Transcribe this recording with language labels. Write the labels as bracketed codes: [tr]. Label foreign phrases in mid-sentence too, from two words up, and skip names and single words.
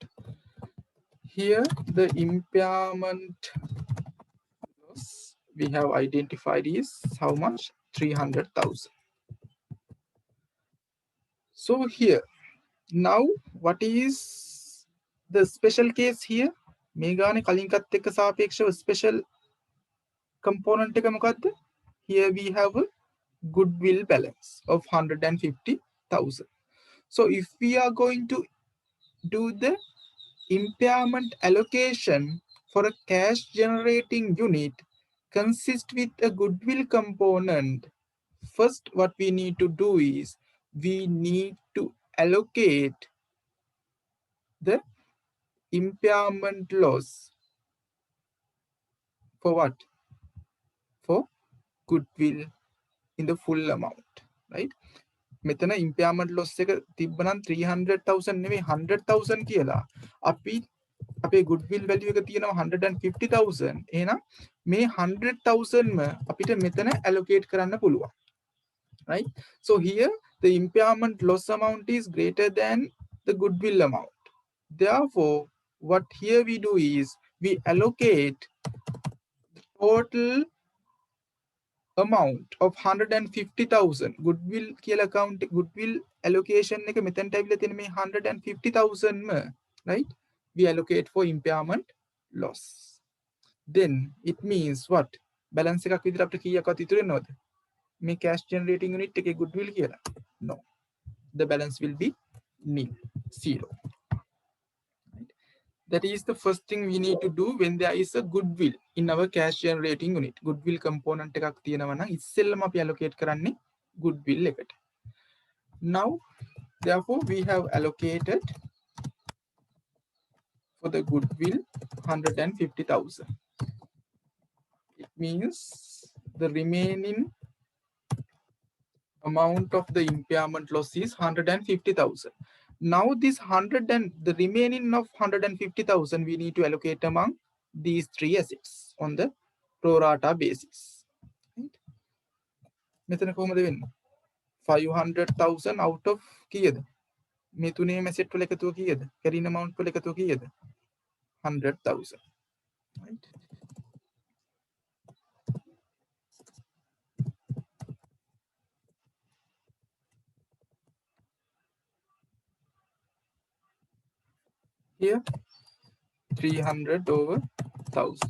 [en] Here the impairment loss we have identified is how much? 300,000. So here now what is the special case here? [si] මේගානේ කලින්කත් එක්ක සාපේක්ෂව [en] special component [si] එක මොකද්ද? [en] Here we have a goodwill balance of 150,000. So if we are going to do the impairment allocation for a cash generating unit consist with a goodwill component, first what we need to do is we need to allocate the impairment loss for what? For goodwill in the full amount, right? [si] මෙතන [en] impairment loss [si] එක තිබ්බනම් 300,000 නෙවෙයි 100,000 කියලා. අපි අපේ [en] goodwill value [si] එක තියෙනවා 150,000. එහෙනම් මේ 100,000 ම අපිට මෙතන allocate කරන්න පුළුවන්. [en] Right? So here the impairment loss amount is greater than the goodwill amount. Therefore, what here we do is we allocate the total amount of 150,000 goodwill කියලා account goodwill allocation [si] එක මෙතනට ඇවිල්ලා තියෙන මේ 150,000 ම, [en] right? We allocate for impairment loss. Then it means what? [si] Balance එකක් විදිහට අපිට කීයක්වත් ඉතුරු වෙනවද? මේ [en] cash generating unit [si] එකේ goodwill කියලා? No. [en] The balance will be nil, zero. That is the first thing we need to do when there is a goodwill in our cash generating unit. Goodwill component [si] එකක් තියෙනවා නම් ඉස්සෙල්ලම අපි allocate කරන්නේ goodwill එකට. [en] Now, therefore, we have allocated for the goodwill 150,000. It means the remaining amount of the impairment loss is 150,000. Now this 100 and the remaining of 150,000 we need to allocate among these three assets on the pro rata basis. Right? [si] මෙතන කොහොමද වෙන්නේ? 500,000 [en] out of [si] කීයද? මේ තුනේම asset වල එකතුව කීයද? [en] carrying amount [si] වල එකතුව කීයද? 100,000. [en] Right? Here 300 over 1,000.